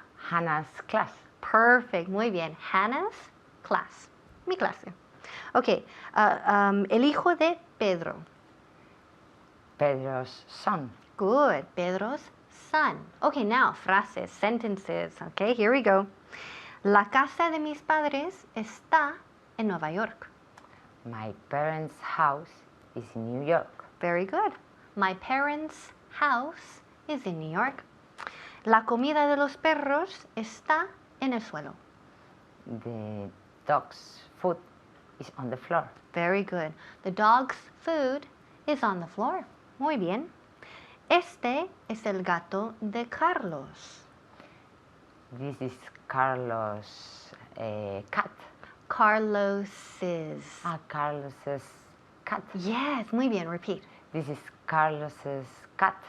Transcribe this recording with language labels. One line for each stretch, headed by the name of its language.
English: Hannah's class. Perfect. Muy bien. Hannah's class. Mi clase. Okay.
Spanish: El hijo de Pedro.
English: Pedro's son. Good. Pedro's son. Okay, now frases, sentences. Okay, here we go.
Spanish: La casa de mis padres está en Nueva York.
English: My parents' house is in New York. Very good. My parents' house is in New York.
Spanish: La comida de los perros está en el suelo.
English: The dog's food is on the floor. Very good. The dog's food is on the floor.
Spanish: Muy bien. Este es el gato de Carlos.
English: This is Carlos' cat. Carlos's. Carlos's cat. Yes, muy bien. Repeat. This is Carlos's cat.